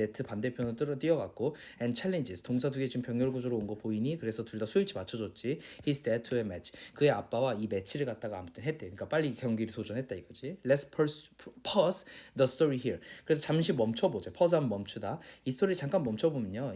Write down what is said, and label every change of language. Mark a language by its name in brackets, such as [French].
[Korean] 네트 반대편으로 뛰어갔고. [English] And challenges. [Korean] 동사 두 개 지금 병렬 구조로 온 거 보이니? 그래서 둘 다 수일치 맞춰줬지. [English] His dad to a match. [Korean] 그의 아빠와 이 매치를 갖다가 아무튼 했대. 그러니까 빨리 경기를 도전했다 이거지. [English] Let's pause the story here. [Korean] 그래서 잠시 멈춰보자. pause 하면 멈추다. 이 스토리를 잠깐 멈춰보면요.